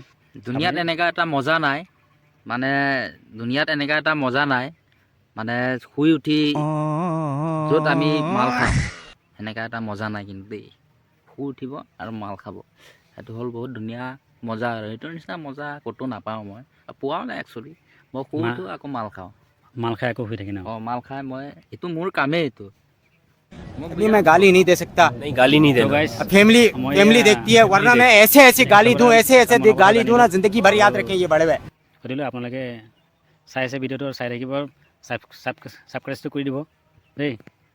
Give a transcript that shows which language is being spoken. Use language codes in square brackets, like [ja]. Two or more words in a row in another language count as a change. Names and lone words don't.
[as] দুনিয়াত এনেকুৱা এটা মজা নাই, মানে শুই উঠি য'ত আমি মাল খাওঁ সেনেকুৱা এটা মজা নাই কিন্তু দেই। শুই উঠিব আৰু মাল খাব, সেইটো হ'ল বহুত ধুনীয়া মজা আৰু সেইটোৰ নিচিনা মজা ক'তো নাপাওঁ মই। পোৱাও নাই একচুৱেলি। মই শুই উঠোঁ আকৌ মাল খাওঁ। মাল খাই আকৌ শুই থাকে ন? মাল খাই এইটো মোৰ কামেই এইটো। [hi] अभी मैं गाली नहीं दे सकता। नहीं गाली नहीं तो देना। गाइस फैमिली देखती है, वरना मैं ऐसे ऐसे गाली दूं, ऐसे ऐसे गाली दूं ना, जिंदगी भर याद रखें ये बड़े हुए। [as] সুধিলোঁ আপোনালোকে চাই আছে ভিডিঅ'টো, চাই থাকিব, ছাবস্ক্ৰাইবটো কৰি দিব দেই।